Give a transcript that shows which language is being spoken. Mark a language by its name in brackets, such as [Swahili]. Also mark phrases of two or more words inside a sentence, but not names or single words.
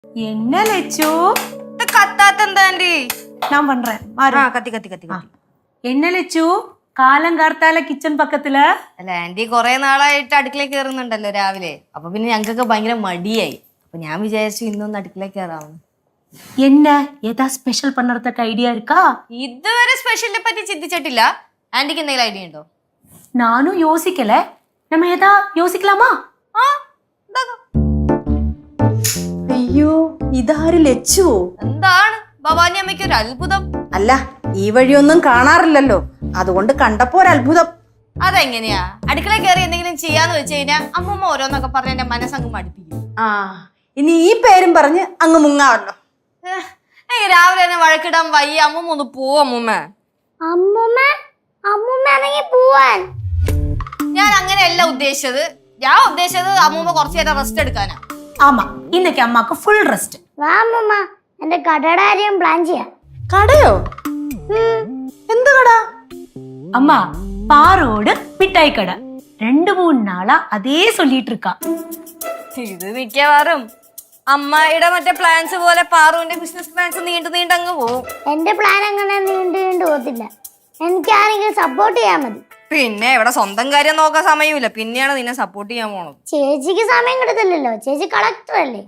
[Tamil] என்ன லெச்சு கத்தாத்தா ஆண்டி நான் பண்றேன் கத்தி கத்தி கத்தி கத்தி என்ன லச்சு காலங்கார்த்தால கிச்சன் பக்கத்துல [Malayalam] അല്ല ആന്റി കുറെ നാളായിട്ട് അടുക്കളയിൽ കയറുന്നുണ്ടല്ലോ രാവിലെ അപ്പൊ പിന്നെ ഞങ്ങൾക്കൊക്കെ ഭയങ്കര മടിയായി അപ്പൊ ഞാൻ വിചാരിച്ചു ഇന്നൊന്ന് അടുക്കളയിൽ കയറാമെന്ന് [Tamil] என்ன ஏதா ஸ்பெஷல் பண்றதுக்கு ஐடியா இருக்கா [Malayalam] ഇതുവരെ സ്പെഷ്യലിനെ പറ്റി ചിന്തിച്ചിട്ടില്ല ആന്റിക്ക് എന്തെങ്കിലും ഐഡിയ ഉണ്ടോ [Tamil] நானும் யோசிக்கல நம்ம ஏதா யோசிக்கலாமா [Malayalam] ആ ഇതാക്കാം. അയ്യോ ഇതാര് ലച്ചു എന്താണ് ഭവാനി അമ്മയ്ക്ക് ഒരു അത്ഭുതം അല്ല ഈ വഴിയൊന്നും കാണാറില്ലല്ലോ അതുകൊണ്ട് കണ്ടപ്പോ ഒരു അത്ഭുതം അതെങ്ങനെയാ അടുക്കളയിൽ കയറി എന്തെങ്കിലും ചെയ്യാന്ന് വെച്ച് കഴിഞ്ഞാൽ അമ്മമ്മ ഓരോന്നൊക്കെ പറഞ്ഞ് എന്റെ മനസ്സങ്ങ് മടുപ്പിക്കും ആ ഇനി ഈ പേരും പറഞ്ഞ് അങ്ങ് മുങ്ങാവല്ലോ എനിക്ക് രാവിലെ തന്നെ വഴക്കിടാൻ വയ്യ അമ്മമ്മ ഒന്ന് പോവും അമ്മൂമ്മ അമ്മൂമ്മ പോവാൻ ഞാൻ അങ്ങനെയല്ല ഉദ്ദേശിച്ചത് ഞാൻ ഉദ്ദേശിച്ചത് അമ്മൂമ്മ കുറച്ചു നേരം റെസ്റ്റ് എടുക്കാനാ [Tamil] ஆமா இன்னைக்கு அம்மாக்கு ஃபுல் ரெஸ்ட் [Malayalam] വാ അമ്മൂമ്മ എന്റെ കടയുടെ കാര്യം പ്ലാൻ ചെയ്യാം കടയോ എന്ത് കട [Tamil] அம்மா பாரோடு மிட்டாய் கடை 2-3 நாளா அதே சொல்லிட்டு இருக்கா [Malayalam] ഇത് മിക്കവാറും അമ്മയുടെ മറ്റേ പ്ലാൻസ് പോലെ പാറുവിന്റെ ബിസിനസ് പ്ലാൻസ് നീണ്ടങ്ങ് പോവും എന്റെ പ്ലാൻ അങ്ങനെ നീണ്ടു പോകത്തില്ല എനിക്കാണെങ്കിൽ സപ്പോർട്ട് ചെയ്യാൻ മതി പിന്നെ ഇവിടെ സ്വന്തം കാര്യം നോക്കാൻ സമയമില്ല പിന്നെയാണ് നിന്നെ സപ്പോർട്ട് ചെയ്യാൻ പോണത് ചേച്ചിക്ക് സമയം കിടത്തില്ലല്ലോ ചേച്ചി കളക്ടർ അല്ലേ